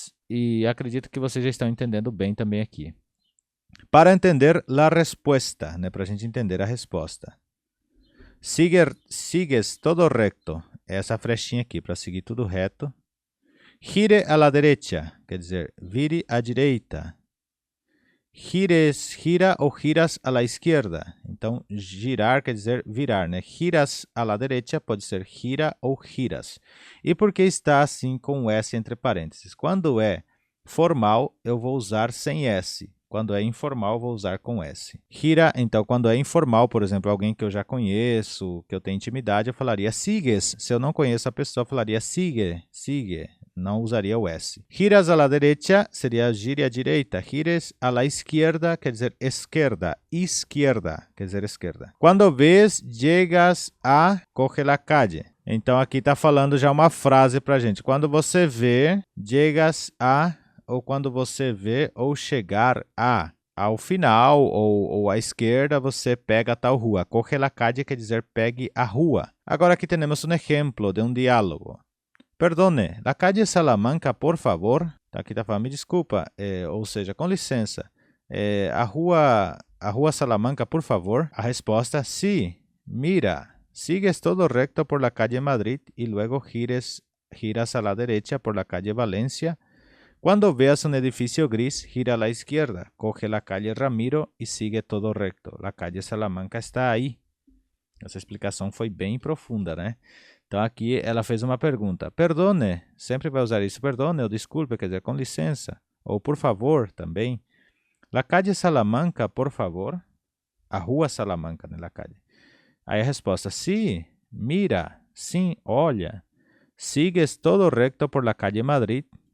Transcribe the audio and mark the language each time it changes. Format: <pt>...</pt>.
<pt>E acredito que vocês já estão entendendo bem também aqui. Para entender a resposta, né? Para a gente entender a resposta.</pt> <es>Sigues todo recto.</es> <pt>Essa flechinha aqui, para seguir tudo reto.</pt> <es>Gire a la derecha,</es> <pt>quer dizer, vire à direita.</pt> <es>Gira ou giras a la izquierda.</es> <pt>Então, girar quer dizer virar, né?</pt> <es>Giras a la derecha</es> <pt>pode ser gira ou giras. E por que está assim com o S entre parênteses? Quando é formal, eu vou usar sem S. Quando é informal, vou usar com S. Gira, então, quando é informal, por exemplo, alguém que eu já conheço, que eu tenho intimidade, eu falaria sigues. Se eu não conheço a pessoa, eu falaria sigue. Não usaria o S.</pt> <es>Giras a la derecha</es> <pt>seria gire à direita.</pt> <es>Gires a la izquierda</es> <pt>quer dizer esquerda. Izquierda quer dizer esquerda.</pt> <es>Quando ves, llegas a, coge la calle.</es> <pt>Então aqui está falando já uma frase para gente. Quando você vê,</pt> <es>llegas a,</es> <pt>ou quando você vê, ou chegar a. Ao final ou à esquerda, você pega tal rua.</pt> <es>Coge la calle</es> <pt>quer dizer pegue a rua. Agora aqui temos um exemplo de um diálogo.</pt> <es>Perdone, la calle Salamanca, por favor.</es> <pt>Aqui está falando, me desculpa, ou seja, com licença. A rua Salamanca, por favor. A resposta,</pt> <es>sí, mira, sigues todo recto por la calle Madrid y luego giras a la derecha por la calle Valencia. Cuando veas un edificio gris, gira a la izquierda, coge la calle Ramiro y sigue todo recto. La calle Salamanca está ahí.</es> <pt>Essa explicação foi bem profunda, né? Então, aqui ela fez uma pergunta. Perdone, sempre vai usar isso. Perdone ou desculpe, quer dizer, com licença. Ou por favor, também.</pt> <es>La calle Salamanca, por favor.</es> <pt>A rua Salamanca, né?</pt> <es>La calle.</es> <pt>Aí a resposta,</pt> <es>sí, mira,</es> <pt>sim, olha.</pt> <es>Sigues todo recto por la calle Madrid.</es>